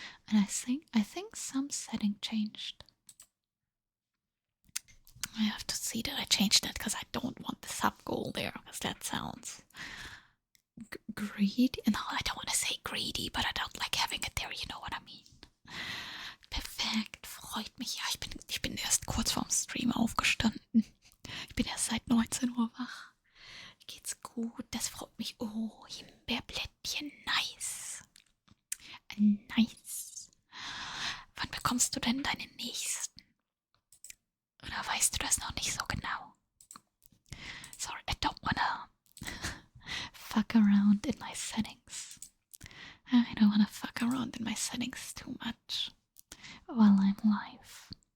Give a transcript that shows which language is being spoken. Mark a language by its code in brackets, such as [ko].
[en] And I think some setting changed. I have to see that I changed that because I don't want the sub goal there, because that sounds greedy. No, I don't want to say greedy, but I don't like having it there, you know what I mean. [de] Perfekt, freut mich. Ja, ich bin erst kurz vorm Stream aufgestanden. Ich bin erst seit 19 Uhr wach. Geht's gut? Das freut mich. Oh, Himbeerblättchen, nice. Nice. Wann bekommst du denn deinen nächsten? Oder weißt du das noch nicht so genau? [en] Sorry, I don't wanna fuck around in my settings. I don't wanna fuck around in my settings too much while I'm live.